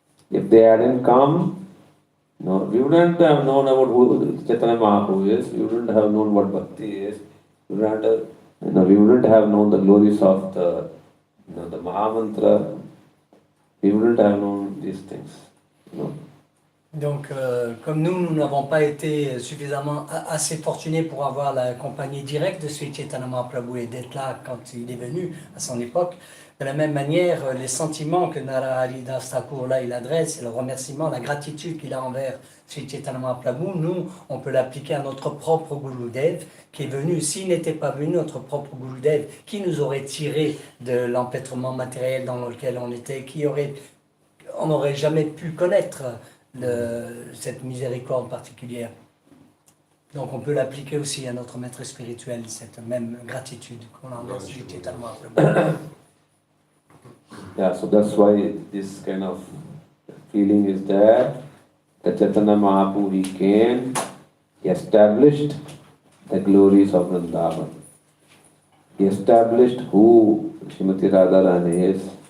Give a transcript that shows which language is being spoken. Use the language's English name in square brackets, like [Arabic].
[English] If they hadn't come, we wouldn't have known about who Chaitanya Mahaprabhu is. We wouldn't have known what bhakti is. We wouldn't have known the glories of the Mahamantra. We wouldn't have known these things. [French] Donc, comme nous n'avons pas été suffisamment assez fortunés pour avoir la compagnie directe de Sri Chaitanya Mahaprabhu et d'être là quand il est venu à son époque, de la même manière, les sentiments que Narahari Das Thakur là il adresse, et le remerciement, la gratitude qu'il a envers Sri Chaitanya Mahaprabhu, nous, on peut l'appliquer à notre propre Gurudev qui est venu. S'il n'était pas venu, notre propre Gurudev, qui nous aurait tiré de l'empêtrement matériel dans lequel on était, on n'aurait jamais pu connaître cette miséricorde particulière. Donc on peut l'appliquer aussi à notre maître spirituel, cette même gratitude qu'on a envers Sri Chaitanya Mahaprabhu. [English] Yeah, so that's why this kind of feeling is there. That Chaitanya Mahaprabhu, he came, he established the glories of Vrindavan. He established who Srimati Radharani is.